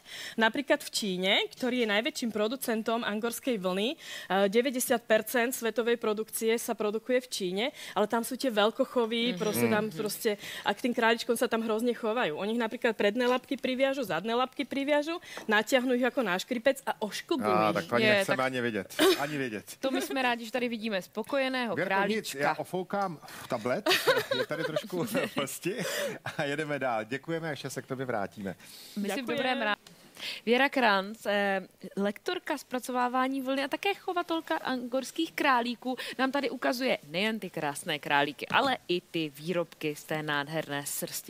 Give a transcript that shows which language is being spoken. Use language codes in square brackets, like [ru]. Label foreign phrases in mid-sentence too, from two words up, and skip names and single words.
[sk] Napríklad v Číne, ktorý je najväčším producentom angorskej vlny, 90% svetovej produkcie sa produkuje v Číne, ale tam sú tie veľkochovy, proste, a k tým králičkom sa tam hrozne chovajú. Oni ich napríklad predné labky priviažu, zadné labky priviažu, natiahnu ich ako na škripec a ošklbujú ich. [cs] Tak to ani nechceme ani vědět. To my jsme rádi, že tady vidíme spokojeného Věrko, králíčka. nic, já ofoukám tablet, je tady trošku plsti a jedeme dál. Děkujeme a ještě se k tobě vrátíme. My si v [sk] Ďakujem. [cs] dobrém rádi. Věra Kranc, lektorka zpracovávání vlny a také chovatelka angorských králíků, nám tady ukazuje nejen ty krásné králíky, ale i ty výrobky z té nádherné srsti.